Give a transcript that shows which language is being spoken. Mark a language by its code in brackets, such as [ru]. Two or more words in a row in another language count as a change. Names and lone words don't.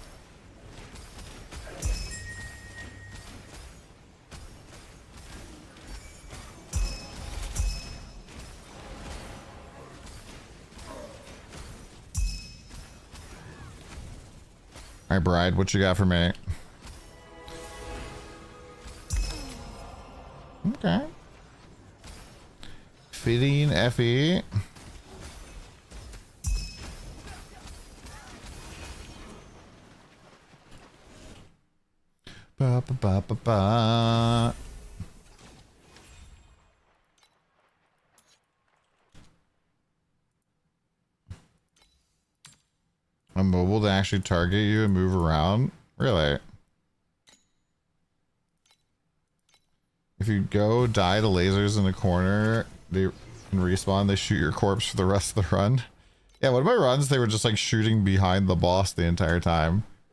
[en] All right, bride, what you got for me? Okay. Fitting FE. Ba ba ba ba ba. A mobile to actually target you and move around? Really? If you go die to lasers in the corner, they can respawn, they shoot your corpse for the rest of the run. Yeah, one of my runs, they were just like shooting behind the boss the entire time.